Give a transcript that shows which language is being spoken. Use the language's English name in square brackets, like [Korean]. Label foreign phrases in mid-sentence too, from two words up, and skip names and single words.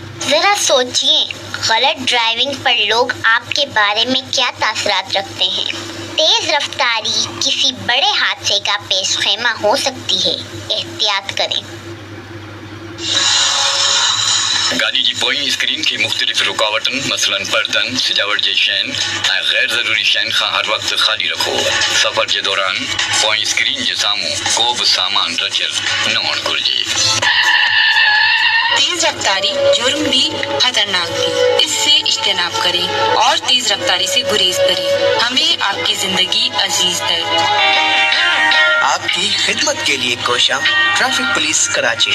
[Urdu] ذرا سوچیے، غلط ڈرائیونگ پر لوگ آپ کے بارے میں کیا تاثرات رکھتے ہیں. تیز رفتاری کسی بڑے حادثے کا پیش خیمہ ہو سکتی ہے، احتیاط کریں. [Sindhi] गाड़ी की पोई स्क्रीन की मुख्तलिफ रुकावटन मसलन पर्दन सजावट जे शैन ऐं गैर ज़रूरी शैन खां हर वक्त खाली रखो। सफ़र के दौरान पोई स्क्रीन जे साम्हूं को बि सामान रखियल न हुअणु घुरिजे। [Urdu] تیز رفتاری جرم بھی خطرناک بھی، اس سے اجتناب کریں اور تیز رفتاری سے گریز کریں. ہمیں آپ کی زندگی عزیز ہے. آپ کی خدمت کے لیے کوشا ٹریفک پولیس کراچی.